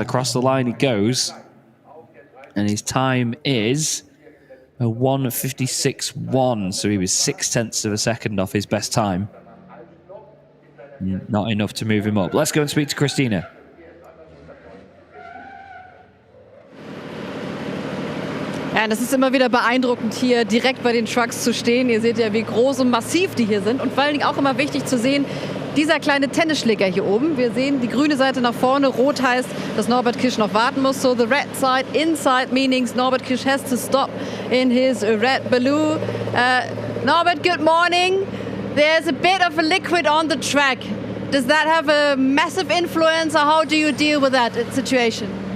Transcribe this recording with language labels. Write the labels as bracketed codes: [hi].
[en] Across the line he goes, and his time is a 1:56.1, so he was 0.6 of a second off his best time. Not enough to move him up. Let's go and speak to Christina. [de] Ja, das ist immer wieder beeindruckend, hier direkt bei den Trucks zu stehen. Ihr seht ja, wie groß und massiv die hier sind. Und vor allen Dingen auch immer wichtig zu sehen, dieser kleine Tennisschläger hier oben. Wir sehen die grüne Seite nach vorne. Rot heißt, dass Norbert Kisch noch warten muss. [en] So the red side inside means Norbert Kisch has to stop in his red balloon. Norbert, good morning. There's a bit of a liquid on the track. Does that have a massive influence, or how do you deal with that situation?